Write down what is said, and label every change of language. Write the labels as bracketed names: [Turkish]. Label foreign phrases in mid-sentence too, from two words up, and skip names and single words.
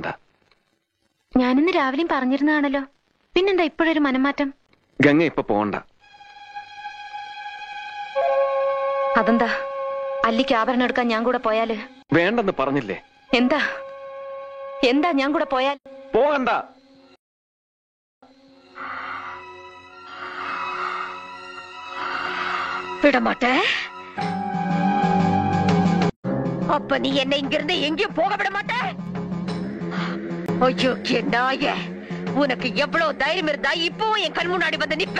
[Malayalam] ഞാനിന്ന് രാവിലെയും പറഞ്ഞിരുന്നതാണല്ലോ, പിന്നെന്താ ഇപ്പോഴൊരു മനംമാറ്റം? ഗംഗ ഇപ്പൊ പോണ്ട. അതെന്താ? അല്ലിക്ക് ആഭരണം എടുക്കാൻ ഞാൻ കൂടെ പോയാല്? വേണ്ടെന്ന് പറഞ്ഞില്ലേ? എന്താ എന്താ ഞാൻ കൂടെ പോയാൽ? പോകണ്ട. [Tamil] விடமாட்டே. அப்ப நீ என்னை இங்கிருந்து எங்கேயும் போக விட மாட்டே. அயோக்கிய நாயே, உனக்கு எவ்வளவு தைரியம் இருந்தா இப்பவும் என் கண் முன்னாடி வந்து நிப்ப?